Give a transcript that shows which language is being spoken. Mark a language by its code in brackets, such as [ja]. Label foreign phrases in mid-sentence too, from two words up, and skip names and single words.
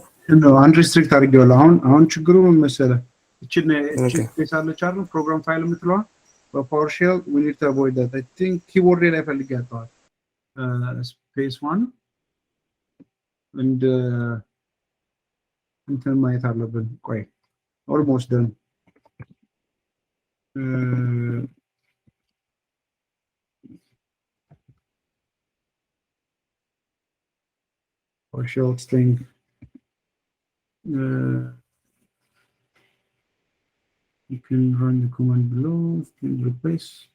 [am] ነው unrestricted አድርጌዋለሁ። አሁን ችግሩ ምን መሰለህ? እቺን ስፔሳለች አይደል [en] program file [am] የምትለዋ በፓወርሼል [en] we need to avoid that. I think keyboard [am] ላይ ፈልጌ ያጣዋል። [en] space 1 and [am] እንትን ማየት አለብን። ቆይ [en] almost done. PowerShell string you can run the command below string replace